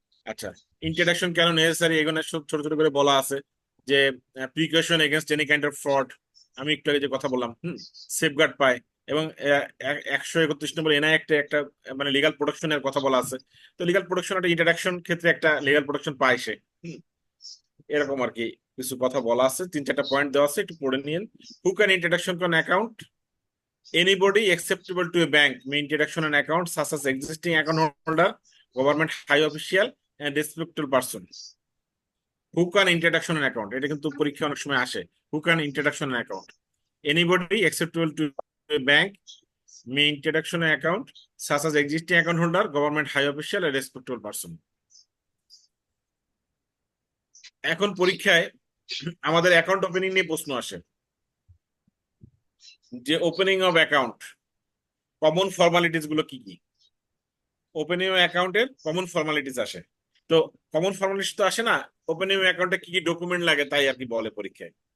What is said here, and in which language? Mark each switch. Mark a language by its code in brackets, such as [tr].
[bn] আচ্ছা, ইন্ট্রোডাকশন কেন নেসেসারি, এখানে সব ছোট ছোট করে বলা আছে যে [en] precaution against any kind of fraud, [bn] আমি একটু আগে যে কথা বললাম, সেফগার্ড পায়, এবং 131 নম্বর এনআই একটা একটা মানে লিগাল প্রোটেকশনের কথা বলা আছে। তো লিগাল প্রোটেকশন, একটা ইন্ট্রোডাকশন ক্ষেত্রে একটা লিগাল প্রোটেকশন পায় সে। এরকম আর কি কিছু কথা বলা আছে, 3-4টা পয়েন্ট দেওয়া আছে, একটু পড়ে নিন। [en] Who can introduction to an account? Anybody acceptable to a bank may introduction an account such as existing account holder, government high official, and respectable person. Who can introduction an account? [bn] এটা কিন্তু পরীক্ষা অনেক সময় আসে। [en] Who can introduction an account? Anybody acceptable to a bank may introduction an account such as existing account holder, government high official, and respectable person. [bn] এখন পরীক্ষায় আমাদের account opening নিয়ে প্রশ্ন আসে, যে opening of account common formalities গুলো কি কি? ওপেনিং অ্যাকাউন্টের কমন ফর্মালিটিস আসে। তো কমন ফর্মালিটিস তো আসে না, ওপেনিং অ্যাকাউন্টে কি কি ডকুমেন্ট লাগে তাই আর কি বলে পরীক্ষায়।